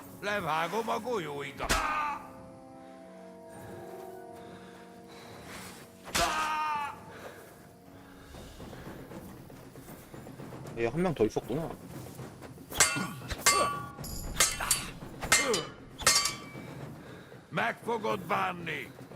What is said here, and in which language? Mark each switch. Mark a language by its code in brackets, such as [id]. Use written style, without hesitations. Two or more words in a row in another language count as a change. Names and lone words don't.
[hu] Levágom a golyóidat! [ko] 얘 한 명 더 있었구나. [hu] Meg fogod bánni!